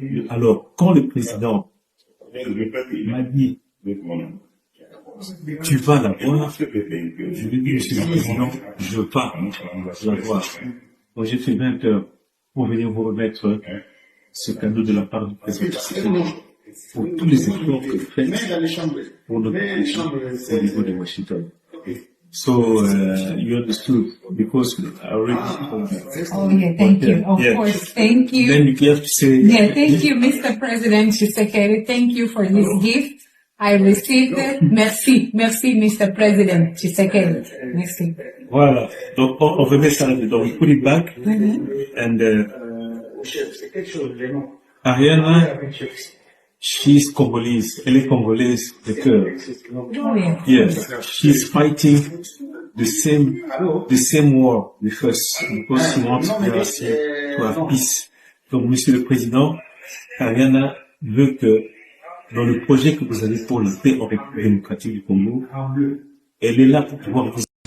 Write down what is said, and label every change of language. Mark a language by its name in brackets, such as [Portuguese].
[French] Alors, quand le président m'a dit tu vas la voir, je lui ai dit, monsieur le président, je pars la voir. Donc j'ai fait 20 heures pour venir vous remettre ce cadeau de la part du président pour tous les efforts que vous faites pour notre pays au niveau de Washington. [English] So you understood because I already told you. Oh yeah, thank you. Of course, thank you. Then you have to say. Yeah, thank you, Mr. President Tshisekedi. Thank you for this gift. I received it. Merci, Mr. President Tshisekedi. Merci. [French] Voilà. Donc on remet ça là-dedans. [English] We put it back. And Ariana, she's Congolese. [French] Elle est Congolaise de cœur. [English] Oh yeah. Yes, she's fighting the same war with us because she wants to have peace. [French] Donc, Monsieur le Président, Ariana veut que dans le projet que vous avez pour la paix en République démocratique du Congo, elle est là pour pouvoir vous.